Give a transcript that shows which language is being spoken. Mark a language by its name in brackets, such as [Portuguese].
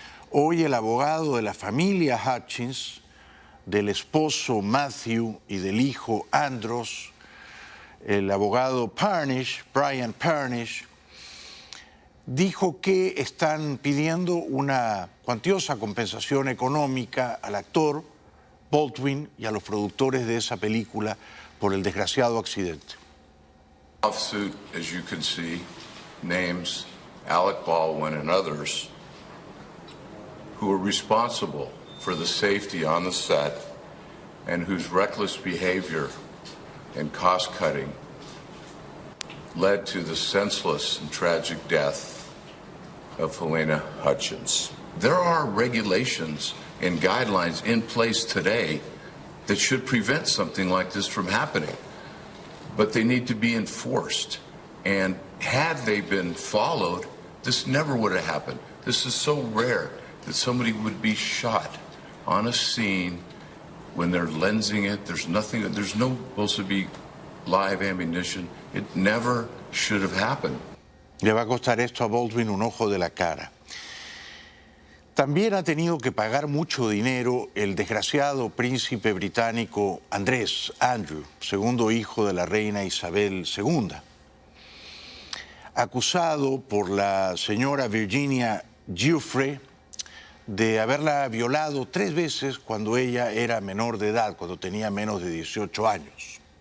[Spanish] Hoy el abogado de la familia Hutchins, del esposo Matthew y del hijo Andros, el abogado Parnish, Brian Parnish, dijo que están pidiendo una cuantiosa compensación económica al actor Baldwin y a los productores de esa película por el desgraciado accidente. [English] Lawsuit, as you can see, names Alec Baldwin and others who were responsible for the safety on the set and whose reckless behavior and cost-cutting led to the senseless and tragic death of Helena Hutchins. There are regulations and guidelines in place today that should prevent something like this from happening, but they need to be enforced. And had they been followed, this never would have happened. This is so rare that somebody would be shot on a scene when they're lensing it. There's no supposed to be live ammunition. It never should have happened. [Spanish] Le va a costar esto a Baldwin un ojo de la cara. También ha tenido que pagar mucho dinero el desgraciado príncipe británico Andrew, segundo hijo de la reina Isabel II, acusado por la señora Virginia Giuffre de haberla violado 3 veces cuando ella era menor de edad, cuando tenía menos de 18 años.